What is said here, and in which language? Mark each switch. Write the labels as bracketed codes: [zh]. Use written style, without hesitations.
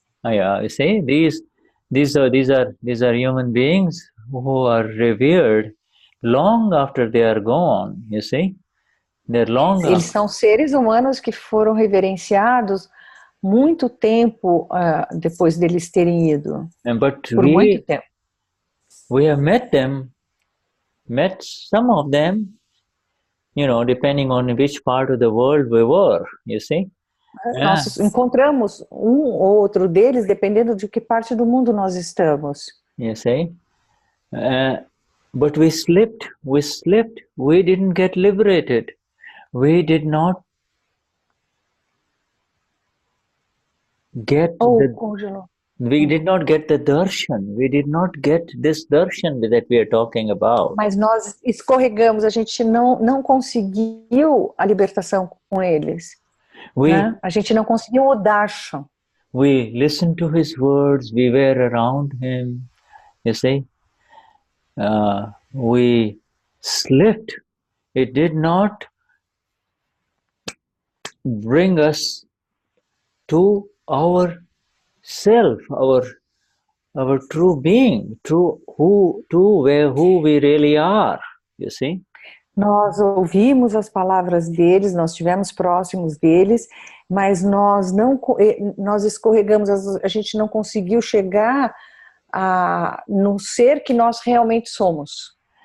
[en] Yeah, you see, these are human beings who are revered long after they are gone. You see. [pt] Eles são seres humanos que foram reverenciados muito tempo depois deles terem ido. Por muito tempo. [en] We have met some of them, depending on which part of the world we were, you see. [pt] Nós encontramos ou outro deles dependendo de que parte do mundo nós estamos. [en] You see. But we slipped, we didn't get liberated. We did not get we did not get the darshan. We did not get this darshan that we are talking about. [pt] Mas nós escorregamos, a gente não conseguiu a libertação com eles. Né? A gente não conseguiu o darshan. [en] We listened to his words, we were around him, you see. We slipped. It did not bring us to our self, our true being, who we really are, you see. [pt] Nós ouvimos as palavras deles, nós estivemos próximos deles, mas nós escorregamos, a gente não conseguiu chegar no ser que nós realmente somos.